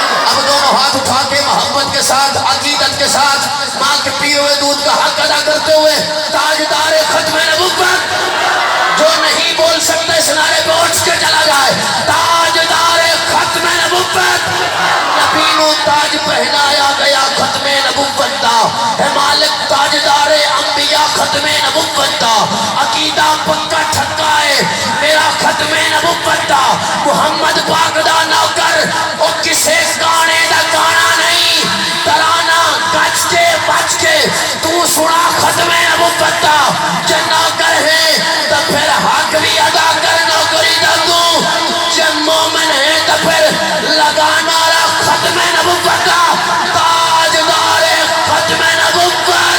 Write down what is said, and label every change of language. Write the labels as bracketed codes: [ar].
[ur] اب دونوں ہاتھ اٹھا کے محبت کے ساتھ عقیدت کے ساتھ ماں کے پیے ہوئے دودھ کا حق ادا کرتے ہوئے تاجدار ختم نبوت جو نہیں بول سکتے اس نعرے پہ اٹھ کے چلا جائے. [pa] تاجدار ختم نبوت. نبی نو تاج پہنایا گیا ختم نبوت دا. ہے مالک تاجدار انبیاء ختم نبوت دا. عقیدہ پکا ٹھکا ہے میرا ختم نبوت دا. محمد پاک دا نوکر او کسے گانے دا گانا نہیں ترانہ گج کے بچ کے تو سنا ختم نبوت دا. [ur] جب نوکر ہے تو پھر حق بھی ادا کر نوکری دا. تو جب مومن ہے تو پھر لگا نعرہ ختم نبوت دا. تاجدار ختم نبوت.